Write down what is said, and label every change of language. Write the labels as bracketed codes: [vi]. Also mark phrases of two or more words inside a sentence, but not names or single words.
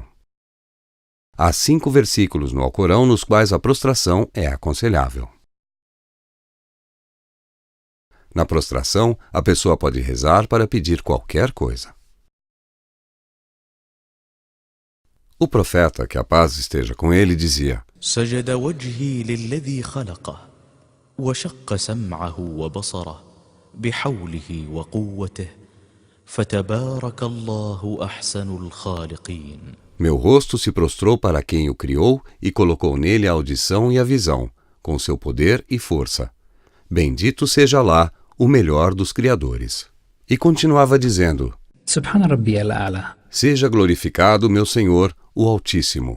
[pt] Há 5 versículos no Alcorão nos quais a prostração é aconselhável. Na prostração, a pessoa pode rezar para pedir qualquer coisa. O profeta, que a paz esteja com ele, dizia: [ar] سجد وجهي للذي خلقه وشق سمعه وبصره بحوله وقوته فتبارك الله أحسن الخالقين. [pt] Meu rosto se prostrou para quem o criou e colocou nele a audição e a visão, com seu poder e força. Bendito seja Alá, o melhor dos criadores. E continuava dizendo: [ar] سبحان ربي الأعلى. [pt] Seja glorificado meu Senhor, o Altíssimo.